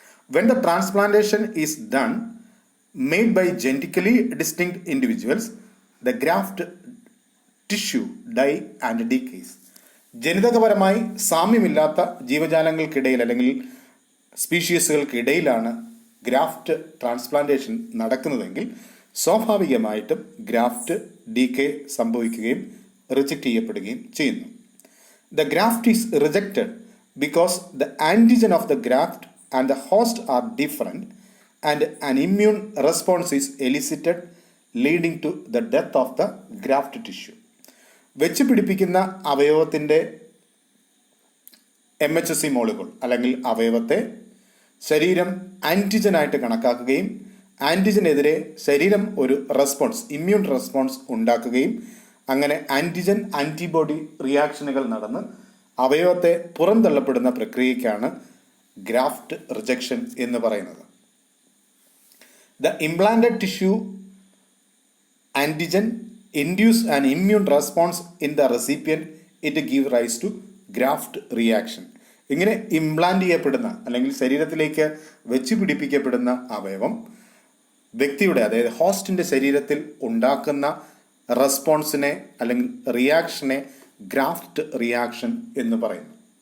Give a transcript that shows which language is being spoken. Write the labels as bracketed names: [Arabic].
[English] When the transplantation is done made by genetically distinct individuals, the graft tissue die and decays. [Malayalam] ജനിതകപരമായി സാമ്യമില്ലാത്ത ജീവജാലങ്ങൾക്കിടയിൽ അല്ലെങ്കിൽ സ്പീഷീസുകൾക്കിടയിലാണ് graft transplantation നടക്കുന്നതെങ്കിൽ സ്വാഭാവികമായിട്ടും graft decay സംഭവിക്കുകയും reject ചെയ്യപ്പെടുകയും ചെയ്യുന്നു. [English] The graft is rejected because the antigen of the graft and the host are different and an immune response is elicited leading to the death of the graft tissue. [Malayalam] വെച്ച് പിടിപ്പിക്കുന്ന അവയവത്തിൻ്റെ MHC molecule അല്ലെങ്കിൽ അവയവത്തെ ശരീരം ആൻറ്റിജനായിട്ട് കണക്കാക്കുകയും ആൻറ്റിജനെതിരെ ശരീരം ഒരു response immune response ഉണ്ടാക്കുകയും അങ്ങനെ antigen antibody റിയാക്ഷനുകൾ നടന്ന് അവയവത്തെ പുറന്തള്ളപ്പെടുന്ന പ്രക്രിയയ്ക്കാണ് ഗ്രാഫ്റ്റ് റിജക്ഷൻ എന്ന് പറയുന്നത്. [English] The implanted tissue antigen induce an immune response in the recipient, it give rise to graft reaction. [Malayalam] ഇങ്ങനെ ഇംപ്ലാന്റ് ചെയ്യപ്പെടുന്ന അല്ലെങ്കിൽ ശരീരത്തിലേക്ക് വെച്ച് പിടിപ്പിക്കപ്പെടുന്ന അവയവം വ്യക്തിയുടെ അതായത് ഹോസ്റ്റിന്റെ ശരീരത്തിൽ ഉണ്ടാക്കുന്ന റെസ്പോൺസിനെ അല്ലെങ്കിൽ റിയാക്ഷനെ ഗ്രാഫ്റ്റ് റിയാക്ഷൻ എന്ന് പറയുന്നു.